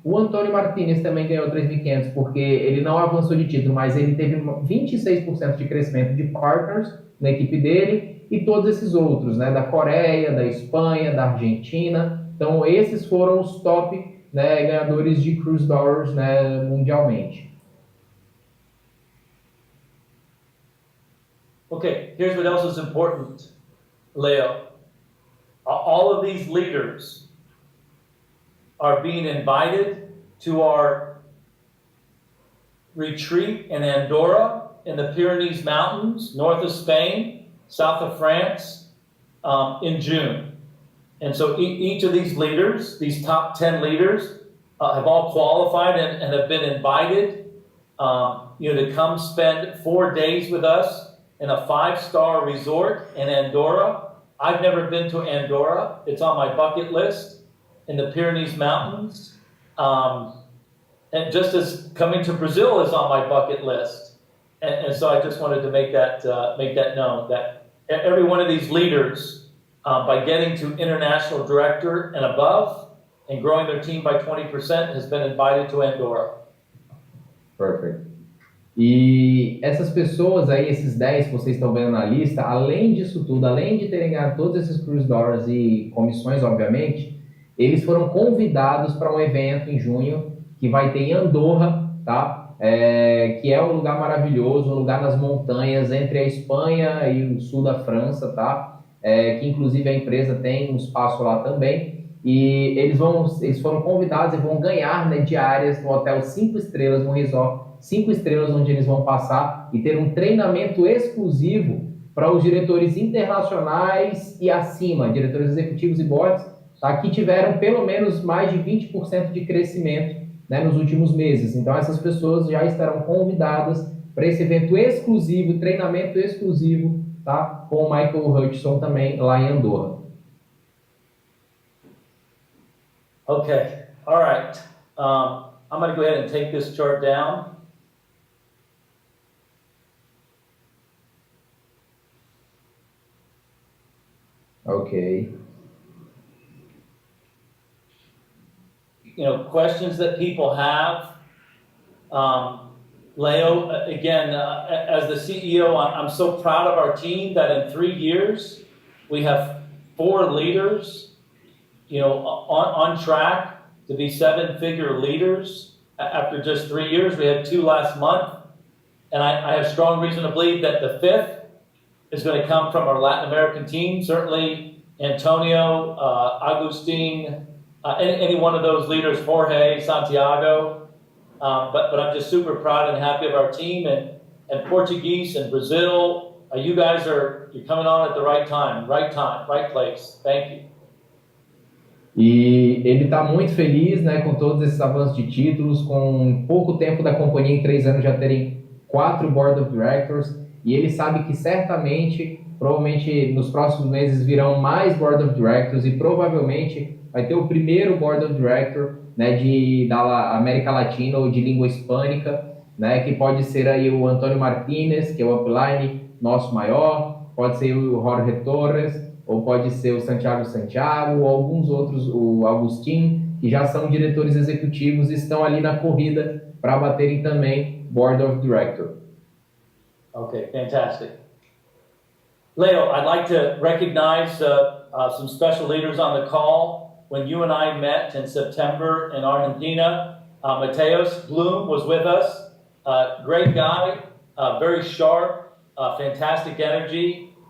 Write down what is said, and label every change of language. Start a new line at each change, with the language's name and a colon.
Portuguese: O Antônio Martinez também ganhou 3.500 porque ele não avançou de título, mas ele teve 26% de crescimento de partners na equipe dele e todos esses outros, né, da Coreia, da Espanha, da Argentina. Então esses foram os top, né, ganhadores de cruise dollars, né, mundialmente.
English: Okay, here's what else is important, Leo. All of these leaders are being invited to our retreat in Andorra, in the Pyrenees Mountains, north of Spain, south of France, in June. And so each of these leaders, these top 10 leaders, have all qualified and have been invited to come spend 4 days with us in a 5-star resort in Andorra. I've never been to Andorra. It's on my bucket list in the Pyrenees Mountains. And just as coming to Brazil is on my bucket list. And so I just wanted to make that known, that every one of these leaders, by getting to international director and above and growing their team by 20%, has been invited to Andorra. Perfect.
Portuguese: E essas pessoas aí, esses 10 que vocês estão vendo na lista, além disso tudo, além de terem ganhado todos esses cruise dollars e comissões, obviamente, eles foram convidados para um evento em junho que vai ter em Andorra, tá? Que é um lugar maravilhoso, um lugar nas montanhas entre a Espanha e o sul da França, tá? Que inclusive a empresa tem um espaço lá também. E eles foram convidados e vão ganhar, né, diárias no hotel 5 estrelas, no resort 5 estrelas, onde eles vão passar e ter um treinamento exclusivo para os diretores internacionais e acima, diretores executivos e boards, tá, que tiveram pelo menos mais de 20% de crescimento, né, nos últimos meses. Então essas pessoas já estarão convidadas para esse evento exclusivo, treinamento exclusivo, tá, com o Michael Hutchison também lá em Andorra.
English: Okay, all right. I'm going to go ahead and take this chart down. Okay. Questions that people have. Leo, again, as the CEO, I'm so proud of our team that in 3 years, we have 4 leaders, on track to be 7-figure leaders. After just 3 years, we had 2 last month. And I have strong reason to believe that the 5th is going to come from our Latin American team. Certainly Antonio, Agustin, any one of those leaders, Jorge, Santiago. But I'm just super proud and happy of our team. And Portuguese and Brazil, you guys you're coming on at the right time, right place. Thank you.
Portuguese: E ele está muito feliz, né, com todos esses avanços de títulos, com pouco tempo da companhia, em 3 anos já terem 4 Board of Directors, e ele sabe que certamente, provavelmente nos próximos meses virão mais Board of Directors e provavelmente vai ter o primeiro Board of Director, né, da América Latina ou de língua hispânica, né, que pode ser aí o Antônio Martinez, que é o upline nosso maior, pode ser o Jorge Torres, ou pode ser o Santiago, ou alguns outros, o Agustin, que já são diretores executivos e estão ali na corrida para baterem também Board of Director.
English: Okay, fantastic. Leo, I'd like to recognize some special leaders on the call. When you and I met in September in Argentina, Mateus Bloom was with us. Great guy, very sharp, fantastic energy.